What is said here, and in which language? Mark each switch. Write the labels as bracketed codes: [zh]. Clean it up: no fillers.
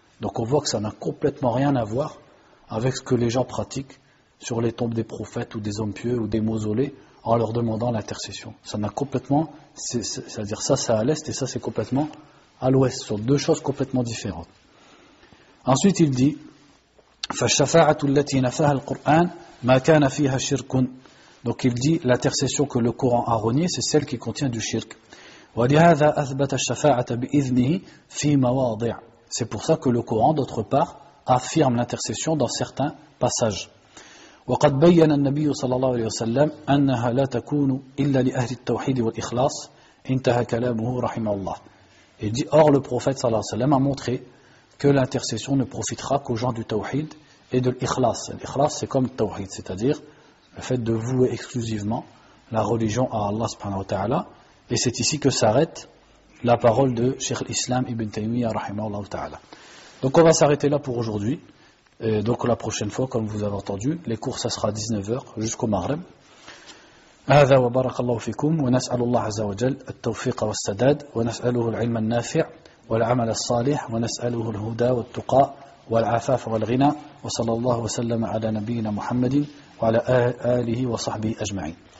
[fr] Donc on voit que ça n'a complètement rien à voir avec ce que les gens pratiquent sur les tombes des prophètes ou des hommes pieux ou des mausolées en leur demandant l'intercession. Ça n'a complètement, c'est-à-dire ça c'est à l'est et ça c'est complètement à l'ouest. Ce sont deux choses complètement différentes. Ensuite il dit [ar] فَالشَّفَاعَةُ الَّتِي نَفَاهَا الْقُرْآنِ مَا كَانَ فِيهَا شِرْكٌ. [fr] Donc il dit l'intercession que le Coran a reniée, c'est celle qui contient du shirk. [ar] وَلِهَذَا أَثْبَتَ الشَّفَاعَةَ بِإِذْنِهِ فِي مَوَاضِعٍ. [fr] C'est pour ça que le Coran, d'autre part, affirme l'intercession dans certains passages. [ar] وقد بين النبي صلى الله عليه وسلم أنها لا تكون إلا لأهل التوحيد والإخلاص انتهى كلامه رحمه الله. [fr] Il dit, or le prophète sallallahu alayhi wa sallam a montré que l'intercession ne profitera qu'aux gens du tawhid et de l'ikhlas. L'ikhlas c'est comme le tawhid, c'est-à-dire le fait de vouer exclusivement la religion à Allah subhanahu wa ta'ala, et c'est ici que s'arrête la parole de Cheikh l'Islam Ibn Taymiyyah rahimahullah ta'ala. Donc on va s'arrêter là pour aujourd'hui. Et donc la prochaine fois, comme vous avez entendu, les cours ça sera 19h jusqu'au Maghreb. [ar] هذا وبارك الله فيكم ونسأل الله عز وجل التوفيق والسداد ونسأله العلم النافع والعمل الصالح ونسأله الهدى والتقى والعفاف والغنى وصلى الله وسلم على نبينا محمد وعلى آله وصحبه أجمعين.